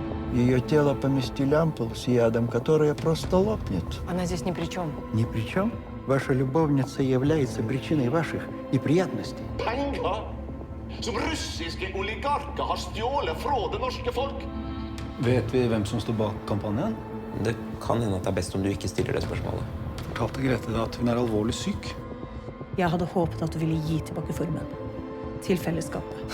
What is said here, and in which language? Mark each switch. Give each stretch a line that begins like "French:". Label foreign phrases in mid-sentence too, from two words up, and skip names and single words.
Russian: Ее тело поместили ампулу с ядом, которая просто лопнет. Она здесь ни при чем. Ни при чем. Ваша любовница является причиной ваших неприятностей.
Norwegian: Penger som russiske oligarker har stjålet fra det norske folk. Vet vi hvem som står bak kampanjen? Det kan hende at det best om du ikke stiller det spørsmålet. Fortalte Grete deg at hun alvorlig syk? Jeg hadde håpet at du ville gi tilbake formen til fellesskapet.